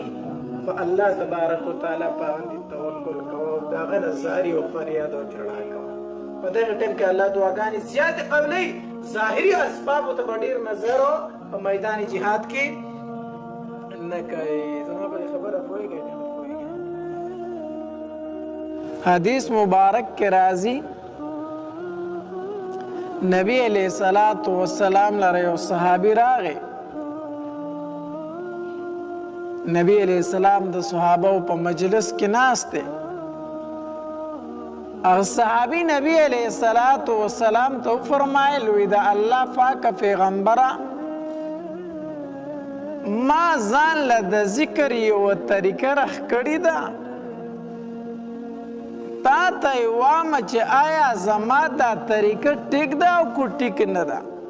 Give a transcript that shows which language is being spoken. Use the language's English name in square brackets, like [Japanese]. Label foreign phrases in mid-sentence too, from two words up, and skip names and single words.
[Pashto] په الله [Arabic] تبارک وتعالی [Pashto] باندې توکل کوه او د هغه نه زاري او فریاد او ژړا کوه. په دغه ټایم کې الله دعاګانې زیاتې قبلوي. ظاهري اسبابو ته به ډېر نظر په میدان جهاد کې نه کوي. زما په خبره پوهېږئ؟ حدیث مبارک کے راضی نبی [Arabic] علیہ الصلوۃ والسلام [Pashto] لره یو صحابي راغی. نبی [Arabic] علیہ السلام [Pashto] د صحابه په مجلس کې ناسته. هغه صحابي نبی [Arabic] علیہ الصلوۃ والسلام [Pashto] ته فرمایل وی دا الله پاک پیغمبره ما ځان له د ذکر یو طریقه راخکړې ده، تا ته یې وایم چې آیا زما دا طریقه ټیک ده او کو ټیک نه ده؟